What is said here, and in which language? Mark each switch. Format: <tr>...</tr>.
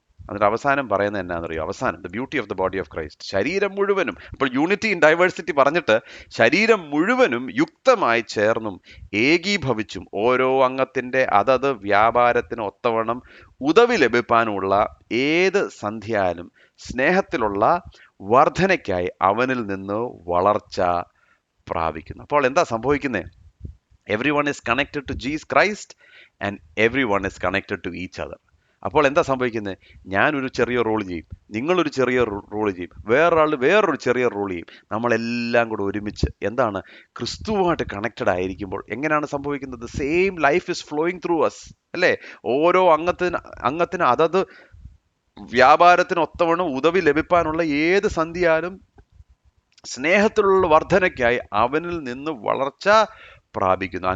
<ml>അതിന്റെ അവസാനം പറയുന്നത് എന്നാണെന്നറിയോ? അവസാനം</ml> <en>The beauty of the body of Christ.</en> <ml>ശരീരം മുഴുവനും, അപ്പോൾ</ml> <en>unity in diversity</en> <ml>പറഞ്ഞിട്ട് ശരീരം മുഴുവനും യുക്തമായി ചേർന്നും ഏകീഭവിച്ചും ഓരോ അംഗത്തിന്റെ അതത് വ്യാപാരത്തിന് ഒത്തവണ്ണം ഉദവി ലഭിക്കാനുള്ള ഏത് സന്ധ്യയിലും സ്നേഹത്തിലുള്ള വർധനയ്ക്കായി അവനിൽ നിന്ന് വളർച്ച പ്രാപിക്കുന്നു. അപ്പോൾ എന്താ സംഭവിക്കുന്നത്?</ml> <en>Everyone is connected to Jesus Christ and everyone is connected to each other.</en> <ml>അപ്പോൾ എന്താ സംഭവിക്കുന്നത്? ഞാനൊരു ചെറിയ റോൾ ചെയ്യും, നിങ്ങളൊരു ചെറിയ റോൾ ചെയ്യും, വേറൊരാൾ വേറൊരു ചെറിയ റോൾ ചെയ്യും. നമ്മളെല്ലാം കൂടെ ഒരുമിച്ച് എന്താണ് ക്രിസ്തുവുമായിട്ട് കണക്റ്റഡ് ആയിരിക്കുമ്പോൾ എങ്ങനെയാണ് സംഭവിക്കുന്നത്?</ml> <en>same life is flowing through us,</en> <ml>അല്ലേ? ഓരോ അംഗത്തിന് അതത് വ്യാപാരത്തിന് ഒത്തവണ്ണം ഉദവി ലഭിക്കാനുള്ള ഏത് സന്ധിയാലും സ്നേഹത്തിലുള്ള വർധനയ്ക്കായി അവനിൽ നിന്ന് വളർച്ച പ്രാപിക്കുന്നു.</ml>